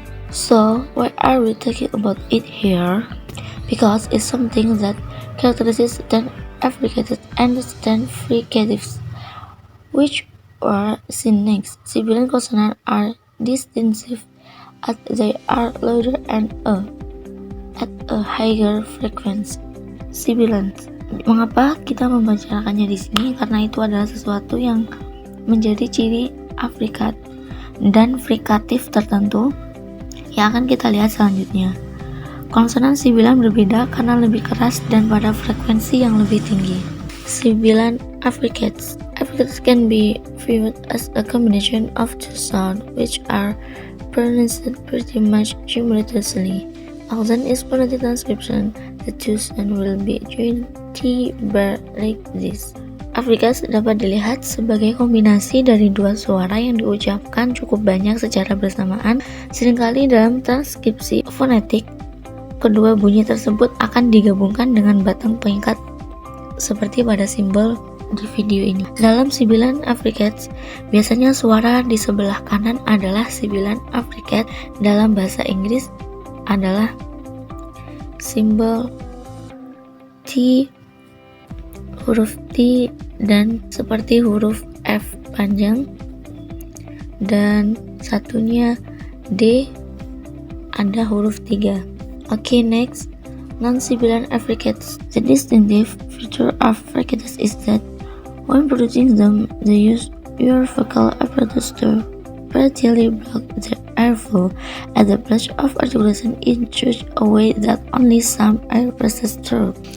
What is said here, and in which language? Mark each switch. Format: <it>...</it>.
<en>So, why are we talking about it here? Because it's something that characterizes the affricated and the fricatives, which are seen next. Sibilant consonants are distinctive as they are louder and at a higher frequency. Sibilant.</en> <id>Mengapa kita membicarakannya di sini? Karena itu adalah sesuatu yang menjadi ciri affricat dan frikatif tertentu yang akan kita lihat selanjutnya. Konsonan sibilan berbeda karena lebih keras dan pada frekuensi yang lebih tinggi.</id> <en>Sibilant affricates. Affricates can be viewed as a combination of two sounds which are pronounced pretty much simultaneously. Often in phonetic transcription, the two sounds will be joined T-bar like this.</en> <id>Affricates dapat dilihat sebagai kombinasi dari dua suara yang diucapkan cukup banyak secara bersamaan. Seringkali dalam transkripsi fonetik, kedua bunyi tersebut akan digabungkan dengan batang pengikat seperti pada simbol di video ini. Dalam sibilant affricates, biasanya suara di sebelah kanan adalah sibilant affricate. Dalam bahasa Inggris adalah simbol T, huruf T, dan seperti huruf F panjang, dan satunya D ada huruf 3.</id> <en>Okay, next, non-sibilant affricates. The distinctive feature of affricates is that when producing them, they use your vocal apparatus to partially block the airflow at the place of articulation in such a way that only some air passes through.</en>